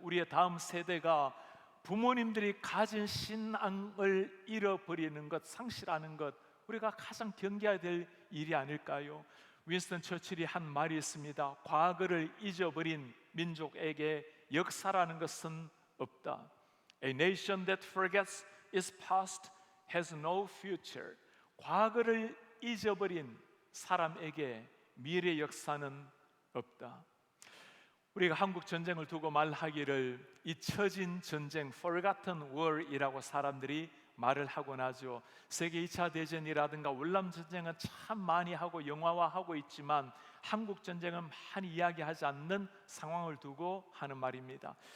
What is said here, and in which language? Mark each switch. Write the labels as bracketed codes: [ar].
[ko] 우리의 다음 세대가 부모님들이 가진 신앙을 잃어버리는 것, 상실하는 것, 우리가 가장 경계해야 될 일이 아닐까요? 윈스턴 처칠이 한 말이 있습니다. 과거를 잊어버린 민족에게 역사라는 것은 없다. [en] A nation that forgets its past has no future. [ko] 과거를 잊어버린 사람에게 미래 역사는 없다. 우리가 한국 전쟁을 두고 말하기를 잊혀진 전쟁, [en] forgotten war [ko] 이라고 사람들이 말을 하곤 하죠. 세계 2차 대전이라든가 월남 전쟁은 참 많이 하고 영화화하고 있지만, 한국 전쟁은 많이 이야기하지 않는 상황을 두고 하는 말입니다.